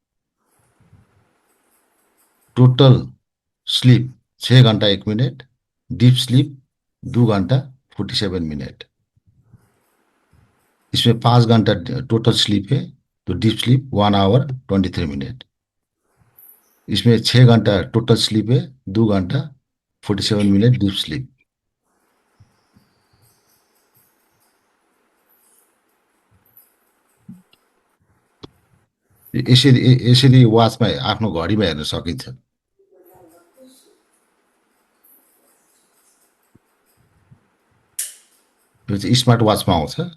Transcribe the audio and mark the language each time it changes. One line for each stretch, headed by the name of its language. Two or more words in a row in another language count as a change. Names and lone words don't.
English: total sleep
Hindi: 6 घंटा 1 मिनट,
English: deep sleep
Hindi: 2 घंटा 47 मिनट। इसमें 5 घंटा
English: total sleep
Hindi: है, तो
English: deep sleep 1 hour
Hindi: 23 मिनट। इसमें 6 घंटा
English: total sleep
Hindi: है, 2 घंटा 47 मिनट
English: deep sleep.
Nepali: यसरी यसरी वाचमा आफ्नो घडीमा हेर्न सकिन्छ। यो चाहिँ स्मार्ट वाचमा आउँछ।